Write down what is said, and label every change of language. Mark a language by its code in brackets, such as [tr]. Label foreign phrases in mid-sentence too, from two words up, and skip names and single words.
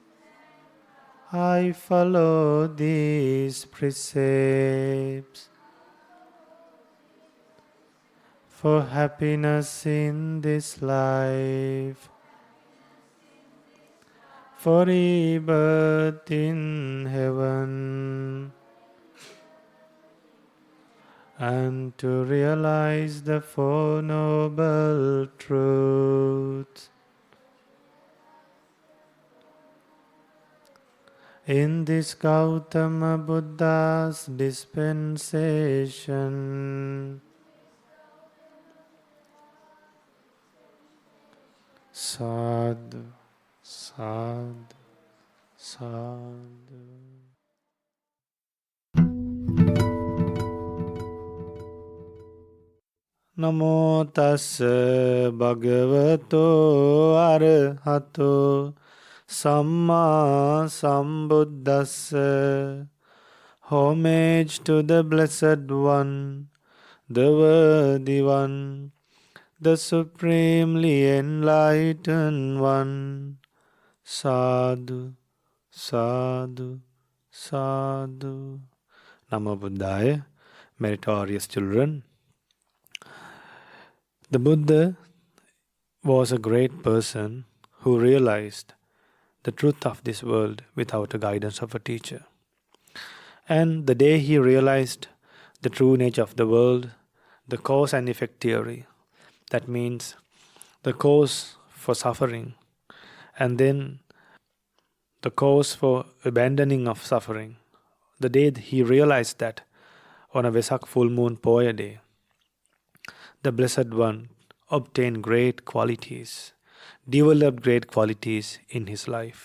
[en] I follow these precepts for happiness in this life, for rebirth in heaven, and to realize the Four Noble Truths. In this Gautama Buddha's dispensation, [pi] sadhu, sadhu, sadhu. Namo tassa bhagavato arahato samma sambuddhassa. [en] Homage to the Blessed One, the Worthy One, the Supremely Enlightened One. [pi] Sadhu, sadhu, sadhu. Namo Buddhaya, [en] meritorious children. The Buddha was a great person who realized the truth of this world without the guidance of a teacher. And the day he realized the true nature of the world, the cause and effect theory, that means the cause for suffering, and then the cause for abandoning of suffering, the day he realized that on a Vesak full moon Poya day, the Blessed One obtained great qualities, developed great qualities in his life.